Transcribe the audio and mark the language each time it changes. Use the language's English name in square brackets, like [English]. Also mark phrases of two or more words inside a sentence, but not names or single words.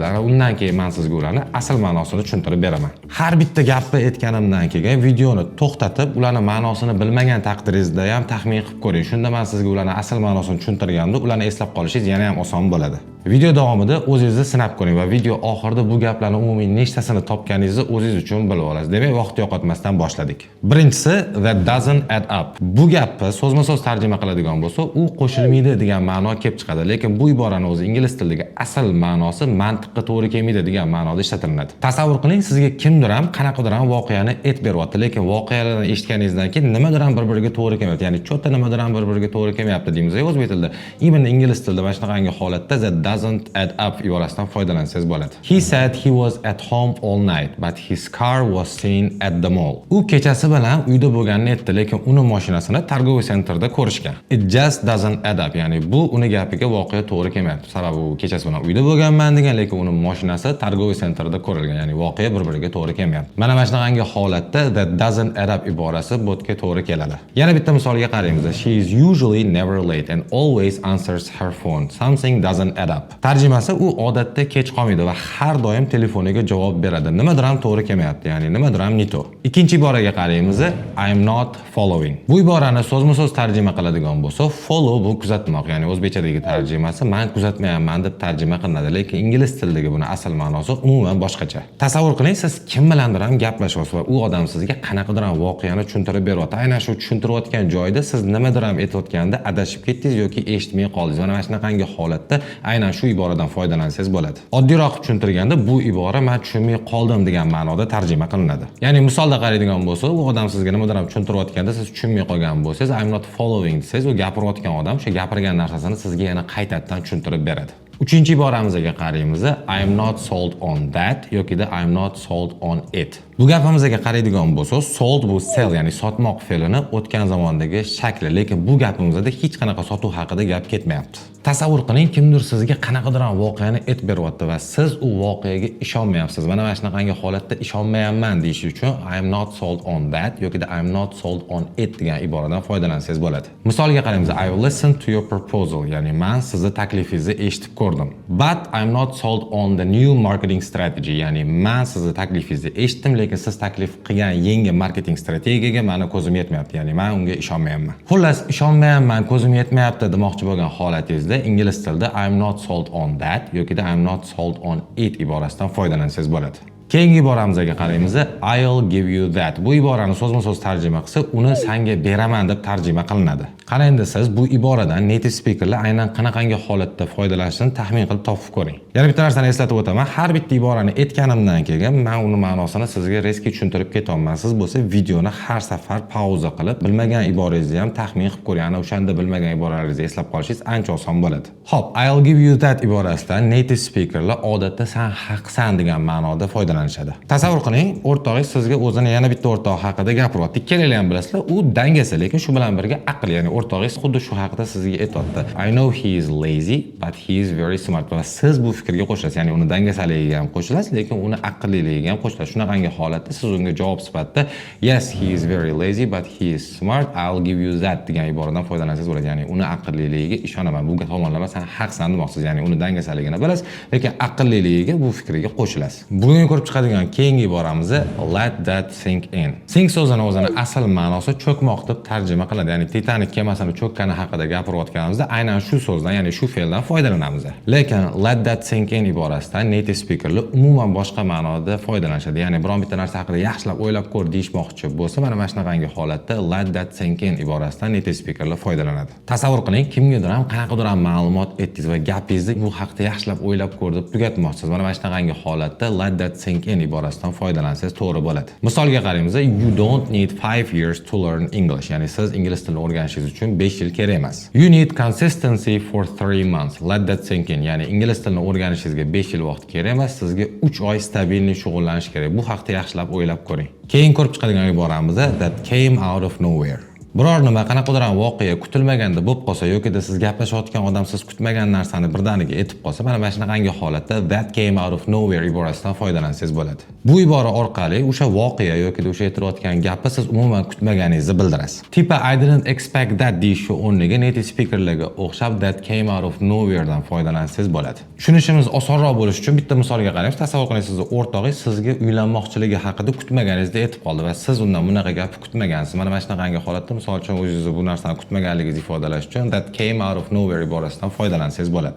[Uzbek] Undan keyin men sizga ularning asl ma'nosini tushuntirib beraman. Har bitta gapni aytganimdan keyin videoni to'xtatib, ularning ma'nosini bilmagan taqdiringizda ham taxmin qilib ko'ring. Shunda men sizga ularning asl ma'nosini tushuntirganimda ularni eslab qolishingiz yana ham oson bo'ladi. Video davomida o'zingizni sinab ko'ring va video oxirida bu gaplarning umumiy nechtasini topganingizni o'zingiz uchun bilib olasiz. Demak, vaqt yo'qotmasdan boshladik. Birinchisi, [English] that doesn't add up. [Uzbek] Bu gapni so'zma-so'z tarjima qiladigan bo'lsa, u qo'shilmaydi degan ma'no kelib chiqadi, lekin bu iborani o'zi ingliz tilidagi asl ma'nosi mantiqqa to'g'ri kelmaydi degan ma'noda ishlatiladi. Tasavvur qiling, sizga kimdir ham qanaqadir ham voqeani aytib beryapti, lekin voqealarni eshitganingizdan keyin nimadir ham bir-biriga to'g'ri kelmayapti. Ya'ni cho'tta nimadir ham bir-biriga to'g'ri kelmayapti deymiz o'zbek tilida. Even ingliz tilida mana shunaqangi holatda [English] that doesn't add up [Uzbek] iborasidan foydalansangiz bo'ladi. [English] He said he was at home all night, but his car was seen at the mall. [Uzbek] U kechasi bilan uyda bo'lganini aytdi, lekin uni mashinasini [Russian] targoviy sentrda [Uzbek] ko'rishgan. [English] It just doesn't add up. [Uzbek] Ya'ni bu uni gapiga voqea to'g'ri kelmayapti. Sababi u kechasi bilan uyda bo'lganman degan, lekin uni mashinasi [Russian] targoviy sentrda [Uzbek] ko'rilgan. Ya'ni voqea bir-biriga to'g'ri kelmayapti. Mana shunaqangi holatda [English] that doesn't add up [Uzbek] iborasi botga to'g'ri keladi. Yana bitta misolga qaraymiz. [English] She is usually never late and always answers her phone. Something doesn't add up. [Uzbek] Tarjimasi u odatda kech qolmaydi va har doim telefoniga javob beradi. Nimadir ham to'g'ri kelmayapti, ya'ni nimadir ham nito. Ikkinchi iboraga qaraymiz. [English] I'm not following. [Uzbek] Bu iborani so'zma-so'z tarjima qiladigan bo'lsa, follow bu kuzatmoq, ya'ni o'zbekchadagi tarjimasi men kuzatmayapman deb tarjima qilinadi, lekin ingliz tilidagi buni asl ma'nosi umuman boshqacha. Tasavvur qiling, siz kim bilandir ham gaplashyapsiz va u odam sizga qanaqadir ham voqeani tushuntirib beryapti. Aynan shu tushuntirayotgan joyda siz nimadir ham aytayotganda adashib ketdingiz yoki eshitmay qoldingiz. Mana shunaqangi holatda aynan shu iboradan foydalansangiz bo'ladi. Oddiyroq tushuntirganda bu ibora men tushunmay qoldim degan ma'noda tarjima qilinadi. Ya'ni misolda qaraydigan bo'lsa, u odam sizga nimadir ham tushuntirayotganda siz tushunmay qolgan bo'lsangiz, [English] I'm not following [Uzbek] desangiz, u gapirayotgan odam o'sha gapirgan narsasini sizga yana qaytadan tushuntirib beradi. Uchinchi iboramizga qaraymiz. [English] I'm not sold on that yokida I'm not sold on it. [Uzbek] Bu gapimizga qaraydigan bo'lsa, sold bu sell, ya'ni sotmoq fe'lini o'tgan zamondagi shakli, lekin bu gapimizda hech qanaqa sotuv haqida gap ketmayapti. Tasavvur qiling, kimdir sizga qanaqadir voqeani aytib beryapti va siz u voqeaga ishonmayapsiz. Mana shunaqangi holatda ishonmayapman deyish uchun [English] I'm not sold on that [Uzbek] yokida [English] I'm not sold on it [Uzbek] degan iboradan foydalansangiz bo'ladi. Misolga qaraymiz. [English] I listened to your proposal, [Uzbek] ya'ni men sizni taklifingizni eshitib ko'rdim. [English] But I'm not sold on the new marketing strategy, [Uzbek] ya'ni men sizni taklifingizni eshitdim, lekin siz taklif qilgan yangi marketing strategiyaga meni ko'zim yetmayapti, ya'ni men unga ishonmayapman. Xullas, ishonmayapman, ko'zim yetmayapti demoqchi bo'lgan holatingizda ingliz tilida [English] I'm not sold on that [Uzbek] yokida [English] I'm not sold on it [Uzbek] iborasidan foydalansangiz bo'ladi. Keyingi iboramizga qaraymiz. [English] I'll give you that. [Uzbek] Bu iborani so'zma-so'z tarjima qilsa, uni senga beraman deb tarjima qilinadi. Qarang, siz bu iboradan [English] native speakerlar [Uzbek] aynan qanaqangi holatda foydalanishini taxmin qilib topib ko'ring. Yana bitta narsani eslatib o'taman. Har bitta iborani aytganimdan keyin men uni ma'nosini sizga reski tushuntirib ketaman. Siz bo'lsa videoni har safar pauza qilib, bilmagan iborangizni ham taxmin qilib ko'ring. Ana o'shanda bilmagan iboralaringizni eslab qolishingiz ancha oson bo'ladi. Xo'p, [English] I'll give you that [Uzbek] iborasidan [English] native speakerlar [Uzbek] odatda sen haqsan degan ma'noda foydalanishadi. Tasavvur qiling, o'rtog'ingiz sizga o'zini yana bitta o'rtog'i haqida gapiryapti. Ikkalangiz ham bilasizlar, u dangasa, lekin shu bilan birga aql, ya'ni o'rtog'ingiz xuddi shu haqida sizga aytayapti. [English] I know he is lazy, but he is very smart. [Uzbek] Va siz bu fikrga qo'shilasiz, ya'ni uni dangasaligiga ham qo'shilasiz, lekin uni aqlliligiga ham qo'shilasiz. Shunaqangi holatda siz unga javob sifatida [English] yes, he is very lazy, but he is smart. I'll give you that [Uzbek] degan iboradan foydalansangiz bo'ladi. Ya'ni uni aqlliligiga ishonaman. Bu tomonlama sen haqsan demoqsiz, ya'ni uni dangasaligini bilasiz, lekin aqlliligiga bu fikriga qo'shilasiz. Bugun ko'rib chiqadigan keyingi iboramiz [English] let that sink in. [Uzbek] Sink so'zini o'zini asl ma'nosi cho'kmoq deb tarjima qiladi. Ya'ni Titanic kemasini cho'kkani haqida gapirayotganimizda aynan shu so'zdan, ya'ni shu fe'ldan foydalanamiz. Lekin [English] let that sink in [Uzbek] iborasidan [English] native speakerlar [Uzbek] umuman boshqa ma'noda foydalanishadi. Ya'ni biron bitta narsa haqida yaxshilab o'ylab ko'r deyishmoqchi bo'lsa, mana shunaqangi holatda [English] let that sink in [Uzbek] iborasidan [English] native speakerlar [Uzbek] foydalanadi. Tasavvur qiling, kimgadir ham qanaqadir ham ma'lumot aytdingiz va gapingizni bu haqida yaxshilab o'ylab ko'r deb tugatmoqchisiz. Mana shunaqangi holatda [English] let that sink in [Uzbek] iborasidan foydalansangiz to'g'ri bo'ladi. Misolga qaraymiz. [English] You don't need 5 years to learn English. [Uzbek] Ya'ni siz ingliz tilini o'rganishingiz uchun 5 yil kerak emas. [English] You need consistency for 3 months. Let that sink in. [Uzbek] Ya'ni ingliz tilini o'rganishingizga 5 yil vaqt kerak emas, sizga 3 oy stabilniy shug'ullanish kerak. Bu haqda yaxshilab o'ylab ko'ring. Keyin ko'rib chiqadigan iboramiz [English] that came out of nowhere. [Uzbek] Biror nima qanaqadir voqea kutilmaganda bo'lib qolsa yoki siz gaplashayotgan odam siz kutmagan narsani birdaniga aytib qolsa, mana shunaqangi holatda [English] that came out of nowhere [Uzbek] iborasidan foydalansangiz bo'ladi. Bu ibora orqali o'sha voqea yoki o'sha aytayotgan gapni siz umuman kutmaganingizni bildirasiz. Tipa [English] I didn't expect that [Uzbek] deyishni o'rniga [English] native speakerlarga [Uzbek] o'xshab [English] that came out of nowhere [Uzbek] dan foydalansangiz bo'ladi. Tushunishimiz osonroq bo'lishi uchun bitta misolga qaraymiz. Tasavvur qiling, sizni o'rtog'ingiz sizga uylanmoqchiligi haqida kutmaganingizda aytib qoldi va siz undan bunaqa gapni kutmagansiz. Mana shunaqangi holatda misol uchun o'zingizni bu narsani kutmaganligingizni ifodalash uchun [English] that came out of nowhere [Uzbek] iborasidan foydalansangiz bo'ladi.